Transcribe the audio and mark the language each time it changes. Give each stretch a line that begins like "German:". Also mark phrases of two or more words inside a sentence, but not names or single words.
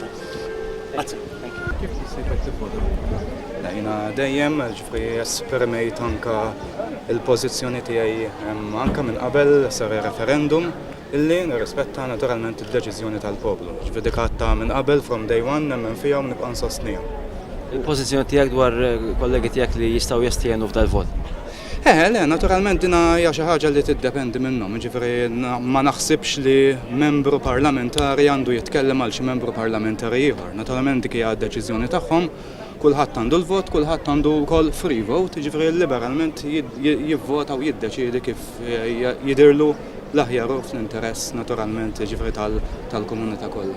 Maltese: Grazzi. Jiena dejjem ġifri esprimejt anke il-pożizzjoni tiegħi anke minn qabel sar referendum illi nirrispetta naturalment id-deċiżjoni tal-poplu. Ġifri dik għadta minn qabel
English: from day one
Maltese: nemmen fiha u nibqa' nsostniha. Il-pożizzjoni tiegħek dwar kollegi tiegħek li jistgħu jestienu f'dal-vot? Le, naturalment dina hija xi ħaġa li tiddependi minnhom, ġifieri ma naħsibx li membru parlamentari għandu jitkellem għal xi membru parlamentari ieħor. Naturalment dik hija d-deċiżjoni tagħhom, kulħadd għandu l-vot, kulħadd għandu wkoll
English: free vote,
Maltese: ġifieri liberalment jivvota u jiddeċiedi kif jidirlu l-aħjar u fl-interess naturalment ġifieri tal-komunità kollha.